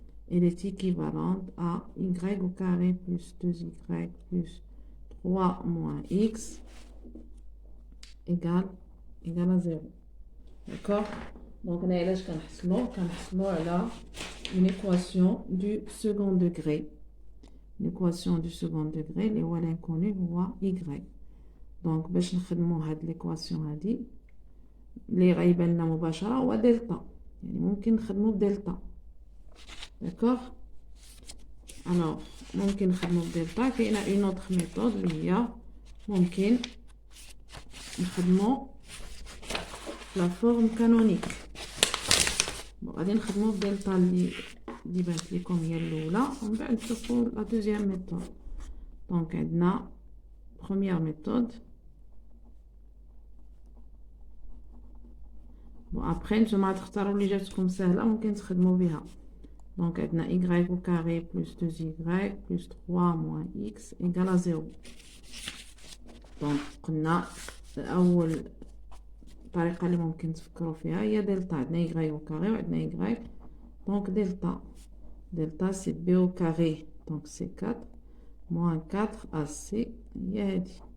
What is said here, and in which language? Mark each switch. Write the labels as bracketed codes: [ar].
[fr] Elle est équivalente à Y au carré plus 2Y plus 3 moins X égale à 0. D'accord? Donc, on a là, une équation du second degré. L'équation du second degré, [ar] اللي هو [fr] l'inconnu [ar] هو [fr] y. [ar] Donc, باش نخدمو هاد l'équation هادي اللي غايبان لنا مباشرة هو دلتا. يعني ممكن نخدمو بدلتا. [fr] D'accord? [ar] Alors, ممكن نخدمو بدلتا. كاينة [fr] une autre méthode [ar] اللي هي ممكن نخدمو [fr] la forme canonique. [ar] Bon, غادي نخدمو بدلتا اللي بانت لكم هي الاولى ومن بعد نشوفو [fr] لا دوزيام ميثود. [ar] دونك عندنا [fr] première méthode. Bon, après [ar] نتوما تختاروا اللي جاتكم سهله ممكن تخدموا بها. دونك عندنا [fr] y au carré plus 2y plus 3 moins x égale à 0. [ar] دونك قلنا اول الطريقه اللي ممكن تفكروا فيها هي دلتا. عندنا [fr] y au carré [ar] وعندنا [fr] y. Donc delta c'est b au carré, donc c'est 4 moins 4 ac [ar] هي هادي.